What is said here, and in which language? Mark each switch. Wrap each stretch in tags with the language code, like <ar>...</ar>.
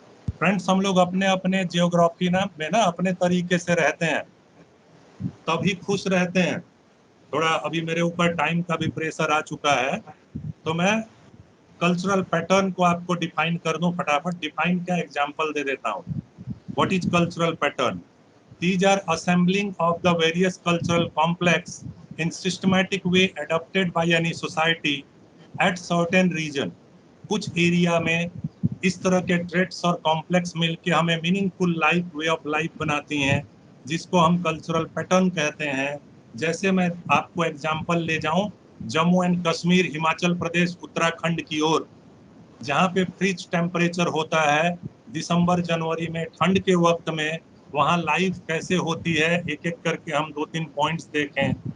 <hi>Friends, हम लोग अपने अपने जियोग्राफी में ना अपने तरीके से रहते हैं, तभी खुश रहते हैं। थोड़ा अभी मेरे ऊपर टाइम का भी प्रेशर आ चुका है, तो मैं कल्चरल पैटर्न को आपको डिफाइन कर दूं फटाफट। डिफाइन क्या, एग्जांपल दे देता हूं।</hi> <en>What is cultural pattern? These are assembling of the various cultural complex in systematic way adopted by any society at certain region.</en> <hi>कुछ एरिया में इस तरह के ट्रेड्स और कॉम्प्लेक्स मिलके हमें meaningful life, way of life बनाती हैं, जिसको हम कल्चरल पैटर्न कहते हैं। जैसे मैं आपको एग्जांपल ले जाऊं जम्मू एंड कश्मीर, हिमाचल प्रदेश, उत्तराखंड की ओर, जहाँ पे फ्रिज टेम्परेचर होता है दिसंबर जनवरी में, ठंड के वक्त में वहाँ लाइफ कैसे होती है, एक एक करके हम 2-3 पॉइंट्स देखें।</hi>